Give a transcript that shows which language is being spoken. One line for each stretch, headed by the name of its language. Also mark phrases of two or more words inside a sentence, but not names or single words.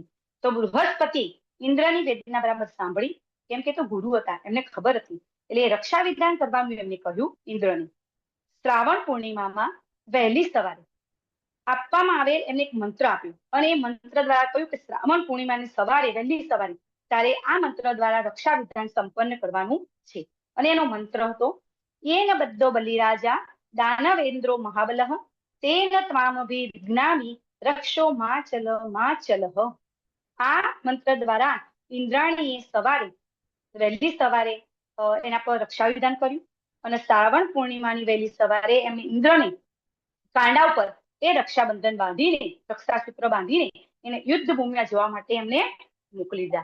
Gujarati: તો બૃહસ્પતિ ઇન્દ્રની વેદના બરાબર સાંભળી, કેમ કે તો ગુરુ હતા, એમને ખબર હતી, એટલે રક્ષા વિધાન કરવાનું એમને કહ્યું ઇન્દ્રને. શ્રાવણ પૂર્ણિમામાં વહેલી સવારે આપવામાં આવે એમને એક મંત્ર આપ્યો, અને એ મંત્ર દ્વારા કહ્યું કે શ્રાવણ પૂર્ણિમાની સવારે, વહેલી સવારે ત્યારે આ મંત્ર દ્વારા રક્ષા વિધાન સંપન્ન કરવાનું છે. અને એનો મંત્ર હતો
Sanskrit: येन बद्धो बलिराजा दानवेन्द्रो महाबलः तेन त्वामभि विज्ञानी रक्षो माचलः.
Gujarati: આ મંત્ર દ્વારા ઇન્દ્રાણીએ સવારે, વહેલી સવારે એના પર રક્ષા વિધાન કર્યું, અને શ્રાવણ પૂર્ણિમાની વહેલી સવારે એમને ઇન્દ્રને કાંડા ઉપર એ રક્ષાબંધન બાંધીને, રક્ષાસૂત્ર બાંધીને એને યુદ્ધ ભૂમિમાં જવા માટે એમને મોકલી દીધા.